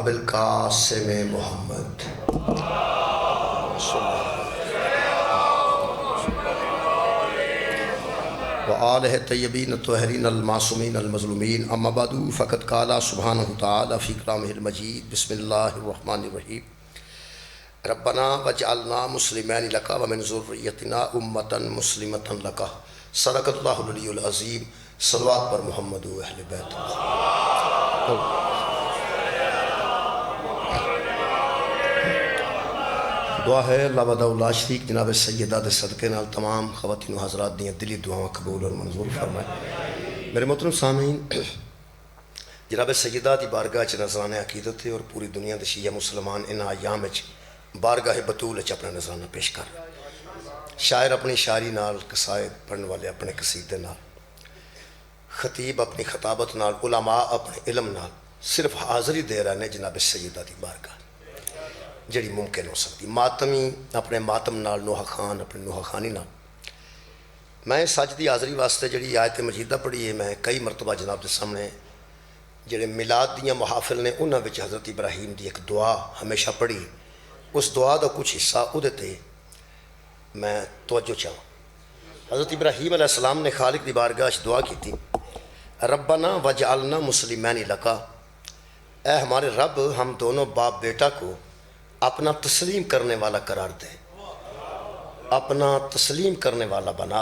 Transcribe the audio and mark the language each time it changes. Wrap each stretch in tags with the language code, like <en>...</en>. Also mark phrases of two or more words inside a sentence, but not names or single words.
<ar>ابوالقاسم محمد وآلہ الطیبین الطاہرین المعصومین المظلومین اما بعد فقد قال سبحانہ تعالی فی کلامہ المجید بسم اللہ الرحمن الرحیم ربنا وجعلنا مسلمین لک ومن ذریتنا امتا مسلمتا لک صدق اللہ العلی العظیم</ar> <ur>صلوات پر محمد و اہل بیت</ur> <pa>دعا ہے اللہ</pa> <ar>وحدہ لا شریک</ar> <pa>جناب سیدہ دے صدقے نال تمام خواتین و حضرات دیاں دلی دعاواں قبول اور منظور فرمائے۔ میرے محترم سامعین، جناب سیدہ دی بارگاہ چ نذرانے عقیدت ہے اور پوری دنیا دے شیعہ مسلمان ان ایام وچ بارگاہ بطول وچ اپنا نذرانہ پیش کر شاعر اپنی شاعری نال، قصائد پڑھن والے اپنے قصیدے نال، خطیب اپنی خطابت نال، علماء اپنے علم نال صرف حاضری</pa> <ur>دے رہے ہیں</ur> <pa>جناب سیدہ دی بارگاہ جڑی ممکن ہو سکتی، ماتمی اپنے ماتم نال، نوحہ خان اپنے نوحہ خانی نال۔ میں سج دی حاضری واسطے جڑی آیت مجیدہ پڑھی ہے، میں کئی مرتبہ جناب دے سامنے جڑے میلاد دیاں محافل نے انہاں وچ حضرت ابراہیم دی ایک دعا ہمیشہ پڑھی، اس دعا دا کچھ حصہ اودے تے میں توجہ چاہوں۔</pa> <ur>حضرت ابراہیم</ur> <ar>علیہ السلام</ar> <ur>نے خالق دی بارگاہ وچ دعا کی تھی،</ur> <ar>ربنا وجعلنا مسلمین لک،</ar> <ur>اے ہمارے رب ہم دونوں باپ بیٹا کو اپنا تسلیم کرنے والا قرار دے، اپنا تسلیم کرنے والا بنا۔</ur>